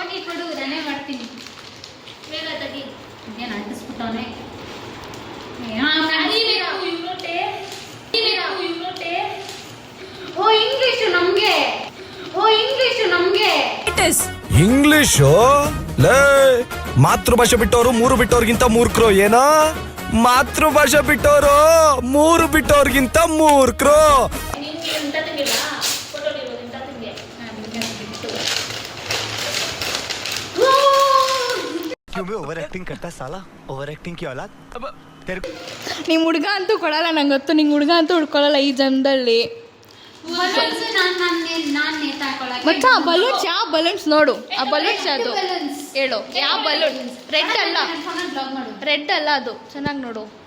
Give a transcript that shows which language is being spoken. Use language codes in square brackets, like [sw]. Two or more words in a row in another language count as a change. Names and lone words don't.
[kn] ಇಂಗ್ಲಿಷು ಲೇ, ಮಾತೃಭಾಷೆ ಬಿಟ್ಟವರು 3 ಬಿಟ್ಟವ್ರಿಗಿಂತ ಮೂರ್ಖರು. ಏನೋ ಮಾತೃಭಾಷೆ ಬಿಟ್ಟವರು 3 ಬಿಟ್ಟವ್ರಿಗಿಂತ ಮೂರ್ಖರು. [hi] क्यों भी [en] over acting [hi] करता है साला, [en] over acting [hi] की औलाद. [kn] ನಿಮ್ಮ ಹುಡುಗ ಅಂತೂ ಕೊಡಲ್ಲ, ನಂಗೆ ಗೊತ್ತು. ನಿಂಗೆ ಹುಡುಗ ಅಂತೂ ಹುಡ್ಕೊಳ್ಳಲ್ಲ ಈ ಜನ್ಮದಲ್ಲಿ. ಮಚ್ಚ ಆ ಬಲೂನ್ಸ್, ಯಾವ ಬಲೂನ್ಸ್ ನೋಡು, ಆ ಬಲೂನ್ಸ್ ಅದು ಹೇಳು, ಯಾವ ಬಲೂನ್? ರೆಡ್ ಅಲ್ಲ, ರೆಡ್ ಅಲ್ಲ, ಅದು ಚೆನ್ನಾಗಿ ನೋಡು.